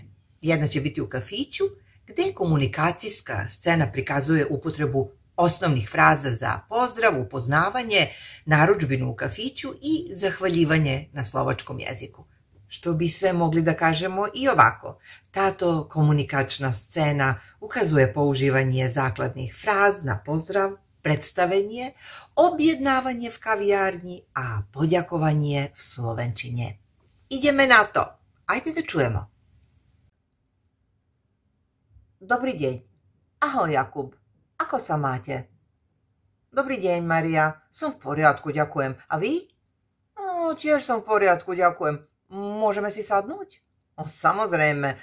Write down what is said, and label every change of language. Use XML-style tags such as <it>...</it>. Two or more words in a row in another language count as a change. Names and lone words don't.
<sr>Jedna će biti u kafiću, gde komunikacijska scena prikazuje upotrebu osnovnih fraza za pozdrav, upoznavanje, narudžbinu u kafiću i zahvaljivanje na slovačkom jeziku. Što bi sve mogli da kažemo i ovako.</sr> <sk>Tato komunikačna scena ukazuje použivanje zakladnih fraz na pozdrav, predstavenie, objednávanie v kaviarni a poďakovanie v slovenčine. Ideme na to.</sk> <sr>Ajde da čujemo.</sr> <sk>Dobrý deň. Ahoj, Jakub. Ako sa máte? Dobrý deň, Maria. Som v poriadku, ďakujem. A vy? Tiež som v poriadku, ďakujem. Môžeme si sadnúť? Samozrejme.</sk>